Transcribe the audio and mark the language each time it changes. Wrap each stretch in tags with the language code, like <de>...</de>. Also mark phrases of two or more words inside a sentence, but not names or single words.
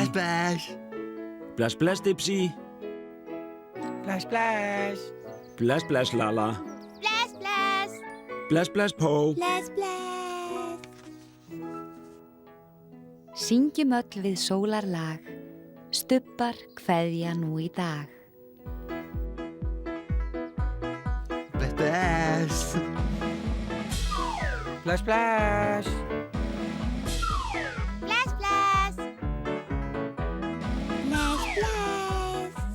<is>Bless, bless. Bless, bless, Dipsy. Splash, splash. Bless, bless, Lala. Bless, bless. Bless, bless, Po. Bless, bless. Syngjum öll við sólarlag, stubbar kveðja nú í dag. Bless, bless. Splash, splash. Bless, bless. Bless, bless.</is>